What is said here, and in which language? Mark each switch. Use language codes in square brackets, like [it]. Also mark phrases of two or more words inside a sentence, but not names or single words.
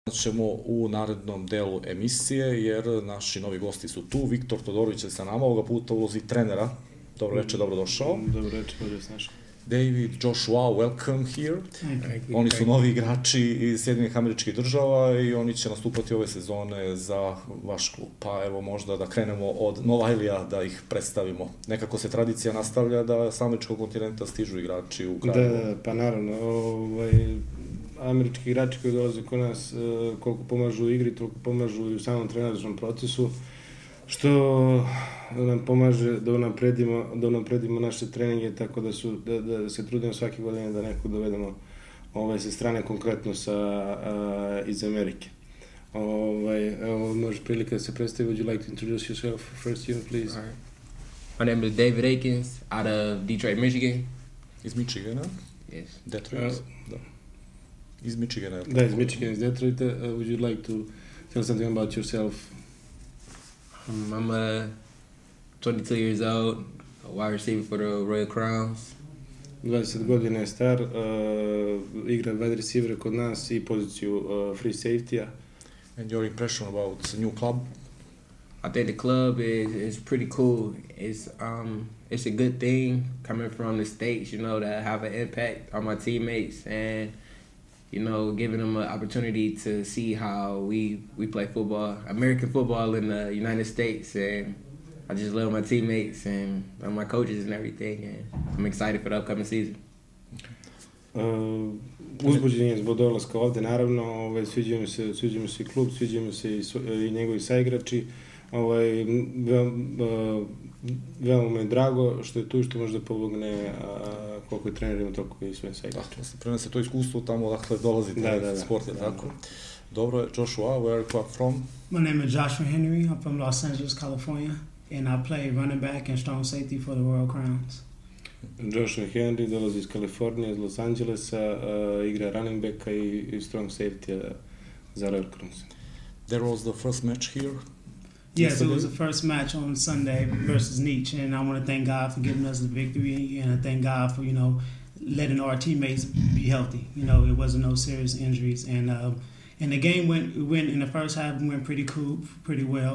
[sr] ćemo u narednom delu emisije, jer naši novi gosti su tu. Viktor Todorović je sa nama, ovoga puta u ulozi trenera. Dobro večer, dobrodošao. Dobro večer, bolje se našao. [en] David, Joshua, welcome here. [sr] Oni su novi igrači iz Sjedinjenih Američkih Država i oni će nastupati ove sezone za vaš klub. Pa evo možda da krenemo od Novajlija, da ih predstavimo. Nekako se tradicija nastavlja da sa američkog kontinenta stižu igrači u Kraljevo. Da, pa naravno. Američki igrači koji dolaze kod nas, koliko pomažu u igri, toliko pomažu i u samom trenažnom procesu, što nam pomaže da unapredimo naše treninge, tako da se trudimo svake godine da nekog dovedemo sa strane, konkretno iz Amerike. Evo, može prilika da se predstavi. [en] Would you like to introduce yourself first, you, please? All right. My name is David Akins, out of Detroit, Michigan. [sr] Iz Michigana? [en] Yes. [sr] Detroit? Da. Iz Michigana. Da, iz Michigana, iz Detroita. [en] Would you like to tell something about yourself? I'm 22 years old, a wide receiver for the Royal Crowns. [sr] 20 godina je star, igra [en] wide receiver [sr] kod nas i poziciju [en] free safety-a. And your impression about the new club? I think the club is pretty cool. It's a good thing coming from the States, to have an impact on my teammates and, giving them an opportunity to see how we play football, American football in the United States. And I just love my teammates and my coaches and everything. And I'm excited for the upcoming season. [sr] Uzbuđen je zbog dolaska ovde, naravno. Sviđa mi se i klub, sviđa mi se i njegovi saigrači. Veoma mi je drago što je tu i što može da pomogne koliko je trenerima, toliko i svojim saigračima. Da, prenese to iskustvo tamo odakle dolazite, sport je tako. Dobro, [en] Joshua, where are you from? My name is Joshua Henry. I'm from Los Angeles, California, and I play running back and strong safety for the Royal Crowns. [sr] Joshua Henry dolazi iz Kalifornije, iz Los Angelesa, igra [en] running backa [sr] i [en] strong safety [sr] za Royal Crowns. [en] There was the first match here. Yes, it was the first match on Sunday versus Nietzsche, and I want to thank God for giving us the victory, and I thank God for, letting our teammates be healthy. It wasn't no serious injuries, and the game went in the first half, went pretty well.